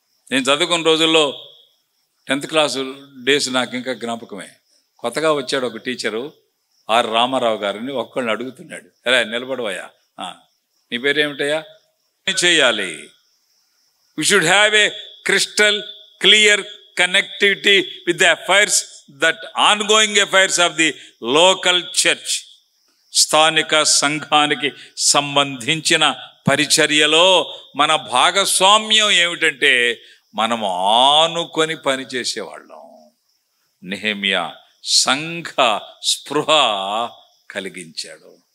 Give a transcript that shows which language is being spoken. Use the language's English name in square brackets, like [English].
[Telugu] నేను చదువుకున్న రోజుల్లో 10th క్లాసు డేస్ నాకు ఇంకా జ్ఞాపకమే. కొత్తగా వచ్చాడు ఒక టీచరు, ఆర్ రామారావు గారిని. ఒక్కళ్ళని అడుగుతున్నాడు, అరే నిలబడవయ్యా, నీ పేరేమిటయ్యా? చేయాలి. [English] We should have a crystal clear connectivity with the affairs, that ongoing affairs of the local church. [Telugu] స్థానిక సంఘానికి సంబంధించిన పరిచర్యలో మన భాగస్వామ్యం ఏమిటంటే మనము ఆనుకొని పని చేసేవాళ్ళం. నెహెమ్యా సంఘ స్పృహ కలిగించాడు.